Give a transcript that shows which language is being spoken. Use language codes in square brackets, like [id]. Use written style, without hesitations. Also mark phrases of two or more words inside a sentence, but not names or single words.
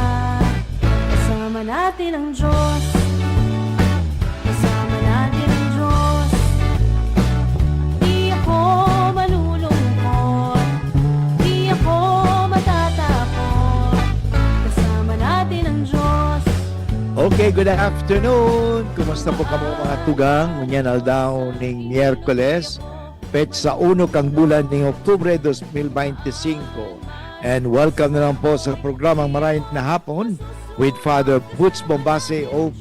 [tl] Kasama natin ang Diyos, kasama natin ang Diyos. Di ako malulungkot, di ako matatakot. Kasama natin ang Diyos. [en] Okay, good afternoon. [bik] Kumusta po kamo mga tugang? Ngunyan aldaw ning Miyerkules, petsa 1 kang bulan ning Oktubre 2025. [en] And welcome [tl] na lang po sa programang Marahin na Hapon with Father Butz Bombase OB.